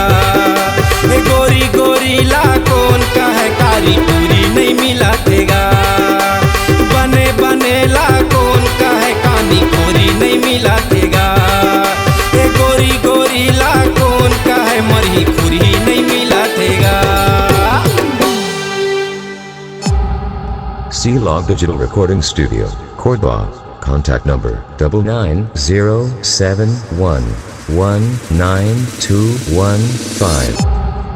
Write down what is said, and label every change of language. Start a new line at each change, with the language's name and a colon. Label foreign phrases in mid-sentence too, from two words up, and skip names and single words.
Chhattisgarhi: गोरी गोरीला कौन का है कारी टूरी नहीं मिलत हैगा। बने बनेला कौन का है कानी खोरी नहीं मिलत हैगा। गोरी गोरीला कौन का है मरी खुरी नहीं मिलत हैगा।
English: C-Log Digital Recording Studio, Cordoba. Contact number 99071192115.